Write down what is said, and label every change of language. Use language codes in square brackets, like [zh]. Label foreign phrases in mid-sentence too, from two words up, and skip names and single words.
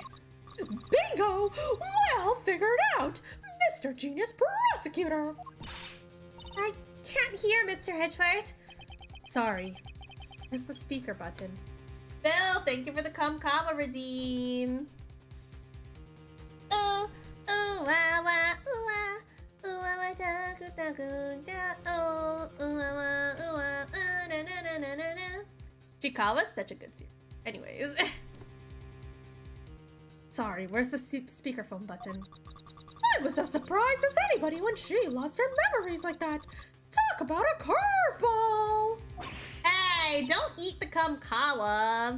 [en] Bingo! Well figured out! Mr. Genius Prosecutor! I can't hear, Mr. Edgeworth. Sorry. Where's the speaker button? Bill, thank you for the Kawa redeem. Ooh, ooh, wah, wah, ooh, wah. Ooh, wah, wah, da, goo, da, goo, da, oh. Ooh, wah, wah, ooh, wah, na, na, na, na, na, na. Chikawa's such a good series. Anyways. Sorry, where's the speakerphone button? I was as surprised as anybody when she lost her memories like that. Talk about a curveball! Hey, don't eat the Kawa.